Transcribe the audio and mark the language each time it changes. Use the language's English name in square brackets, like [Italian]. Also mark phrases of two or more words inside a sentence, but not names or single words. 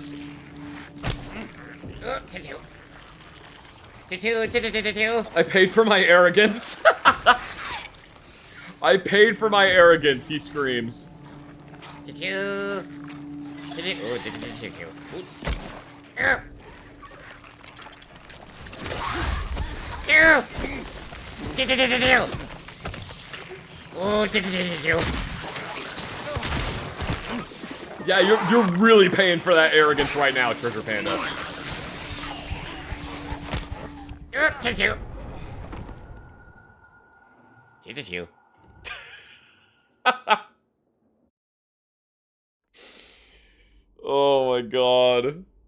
[English] Choo, choo. Choo, choo, choo, choo, choo, choo. I paid for my arrogance. I paid for my arrogance, he screams. Choo, choo. Choo, choo. Oh, choo, choo, choo, choo. Ooh. Choo. Choo, choo, choo, choo, choo. Oh, choo, choo, choo, choo, choo. Yeah, you're really paying for that arrogance right now, Treasure Panda. Choo, choo. Choo, choo, choo. Oh my god.